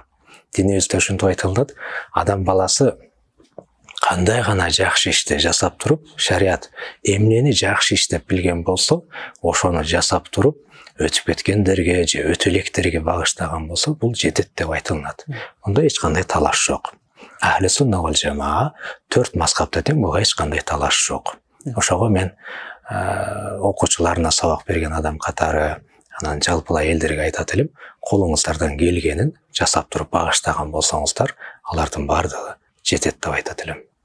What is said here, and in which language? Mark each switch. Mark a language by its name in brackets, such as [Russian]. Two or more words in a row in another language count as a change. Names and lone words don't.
[Kyrgyz] Динибизде ушинтип айтылат: адам баласы кандай гана жакшы ишти жасап туруп, шарият эмнени жакшы иш деп билген болсо, ошону жасап туруп, өтүп кеткендерге же өтө электерге багыштаган болсо, бул жетет деп айтылат. Мында эч кандай талаш жок. [Arabic] أهل السنة والجماعة [Kyrgyz] 4 мазхабта тең буга эч кандай талаш жок. Ошого мен окуучуларына сабак берген адам катары, анан жалпылай элдерге айтат элем: колуңуздардан келгенин жасап туруп багыштаган болсоңуздар, алардын бардыгы жетет деп айтат элем.